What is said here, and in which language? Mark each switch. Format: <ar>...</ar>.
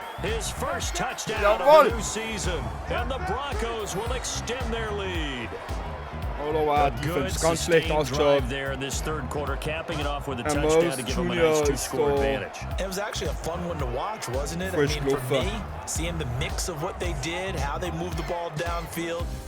<en>His first touchdown of the new season, and the Broncos will extend their lead.</en> <de>Oh, wow, Defense ganz schlecht ausgeschaut.</de> <en>There in this 3rd quarter, capping it off with a touchdown to give them a nice 2-score advantage. It was actually a fun one to watch, wasn't it? I mean, for me, seeing the mix of what they did, how they moved the ball downfield.</en>